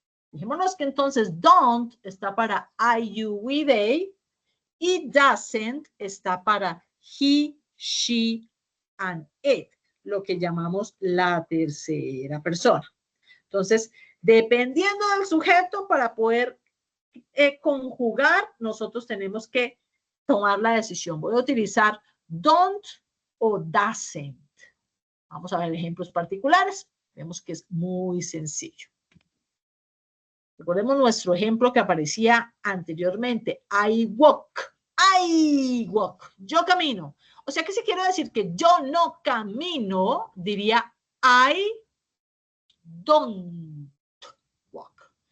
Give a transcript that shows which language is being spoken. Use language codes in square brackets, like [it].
[es] Dejémonos que entonces don't está para I, you, we, they y doesn't está para he, she, and it, lo que llamamos la tercera persona. Entonces, dependiendo del sujeto, para poder conjugar, nosotros tenemos que tomar la decisión. Voy a utilizar don't o doesn't. Vamos a ver ejemplos particulares. Vemos que es muy sencillo. Recordemos nuestro ejemplo que aparecía anteriormente. [en] I walk. I walk. [es] Yo camino. O sea que si quiero decir que yo no camino, diría [en] I don't walk.